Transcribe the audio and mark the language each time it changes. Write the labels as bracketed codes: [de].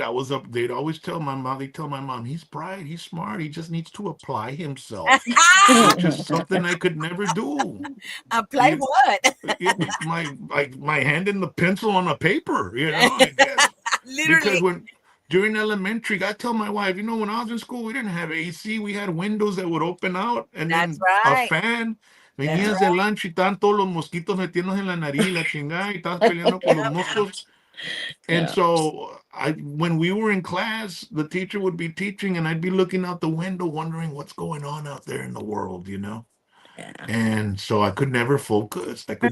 [en] They'd always tell my mom, he's bright, he's smart, he just needs to apply himself, which is something I could never do. Apply You, what? my hand in the pencil on a paper, I guess. Because Literally. when during elementary, I tell my wife, when I was in school, we didn't have AC. We had windows that would open out and That's then a right. fan. That's [es] Venías de lunch y estaban todos los mosquitos metiéndose en la nariz, la chingada, y estabas peleando con los [en] Yep. [es] moscos. And [en] Yeah. so when we were in class, the teacher would be teaching and I'd be looking out the window wondering what's going on out there in the world. Yeah. And so I could never focus.